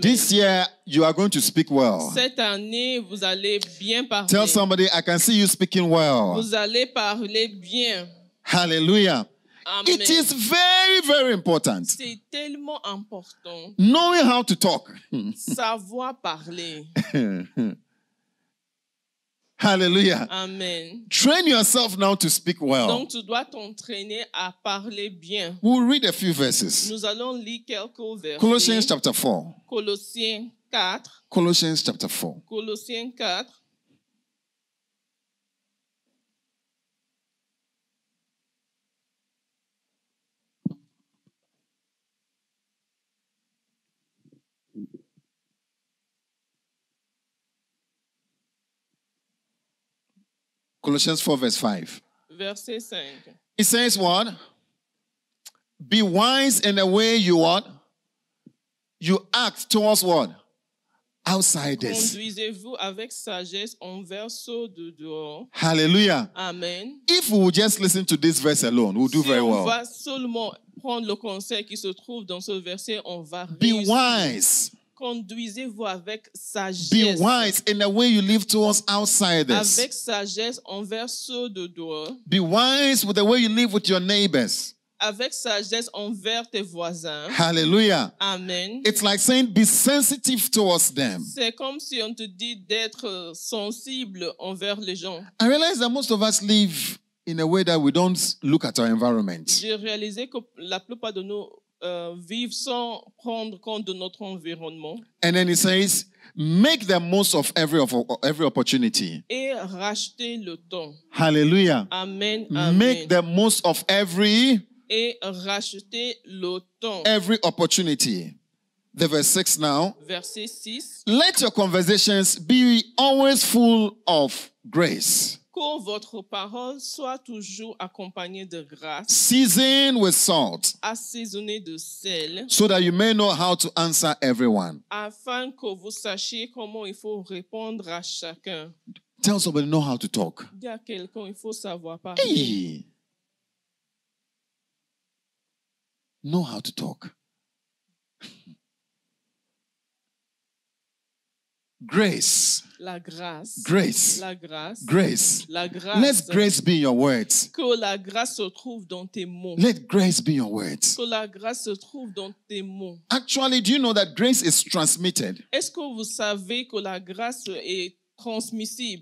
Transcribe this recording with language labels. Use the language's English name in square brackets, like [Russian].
[English] This year, you are going to speak well. [French] Cette année, vous allez bien parler. [English] Tell somebody, I can see you speaking well. [French] Vous allez parler bien. Hallelujah. Amen. [English] It is very, very important. [French] C'est tellement important. [English] Knowing how to talk. [French] Savoir parler. Hallelujah. Amen. [English] Train yourself now to speak well. [French] Donc, tu dois t'entraîner à parler bien. [English] We'll read a few verses. [French] Nous allons lire quelques versets. [English] Colossians chapter 4. [French] Colossiens 4. [English] Colossians chapter 4. [French] Colossiens 4. [English] Colossians 4 verse 5. [French] Verset 5. [English] It says what? Be wise in the way you what? You act towards what? Outsiders. [French] Conduisez-vous avec sagesse envers ceux de dehors. Hallelujah. Amen. [English] If we will just listen to this verse alone, we'll do [French] Si [English] very [French] on [English] well. [French] va seulement prendre le conseil qui se trouve dans ce verset, on va [English] Be [French] réussir. [English] wise. [French] Conduisez-vous avec sagesse. [English] Be wise in the way you live towards outsiders. [French] Avec sagesse envers ceux de dehors. [English] Be wise with the way you live with your neighbors. [French] Avec sagesse envers tes voisins. Hallelujah. Amen. [English] It's like saying be sensitive towards them. [French] C'est comme si on te dit d'être sensible envers les gens. [English] I realize that most of us live in a way that we don't look at our environment. [French] J'ai réalisé que la plupart de nous vivent sans prendre compte de notre environnement. [English] And then he says, make the most of every opportunity. [French] Et racheter le temps. Hallelujah. Amen. Amen. [English] Make the most of every [French] Et racheter le temps. [English] opportunity. The verse 6 now. [French] Verset 6. [English] Let your conversations be always full of grace, [French] Que votre parole soit toujours accompagnée de grâce, [English] seasoned with salt, [French] assaisonnée de sel, [English] so that you may know how to answer everyone. [French] afin que vous sachiez comment il faut répondre à chacun. [English] Tell somebody, know how to talk. [French] Dis à quelqu'un, il faut savoir parler. Hey. [English] Know how to talk. Grace. [French] La grâce. [English] Grace. [French] La grâce. [English] Grace. [French] La grâce. [English] Let grace be in your words. [French] Que la grâce se trouve dans tes mots. [English] Let grace be in your words. [French] Que la grâce se trouve dans tes mots. [English] Actually, do you know that grace is transmitted [French] Est-ce que vous savez que la grâce est transmissible